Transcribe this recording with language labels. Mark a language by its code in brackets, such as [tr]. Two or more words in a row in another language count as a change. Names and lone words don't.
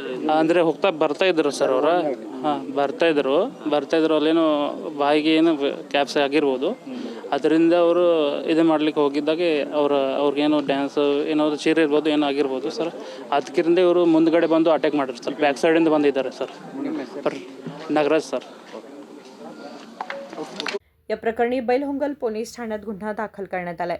[kn] ಅಂದರೆ ಬರ್ತಾ ಇದ್ರು ಸರ್ ಅವರು. ಹಾಂ ಬರ್ತಾಯಿದ್ರು. ಅಲ್ಲೇನೋ ಬಾಯಿಗೆ ಏನು ಕ್ಯಾಪ್ಸ್ ಆಗಿರ್ಬೋದು. ಅದರಿಂದ ಅವರು ಇದು ಮಾಡ್ಲಿಕ್ಕೆ ಹೋಗಿದ್ದಾಗೆ ಅವ್ರಿಗೇನೋ ಡ್ಯಾನ್ಸ್ ಏನಾದ್ರು ಚೀರ ಇರ್ಬೋದು, ಏನೋ ಆಗಿರ್ಬೋದು ಸರ್. ಅದಕ್ಕಿಂತ ಇವರು ಮುಂದ್ಗಡೆ ಬಂದು ಅಟ್ಯಾಕ್ ಮಾಡಿದ್ರು ಸರ್. ಬ್ಯಾಕ್ ಸೈಡಿಂದ ಬಂದಿದ್ದಾರೆ ಸರ್. [mr] नागराज सर. या प्रकरणी बैलहंगल पोलीस ठाण्यात गुन्हा दाखल करण्यात आलाय.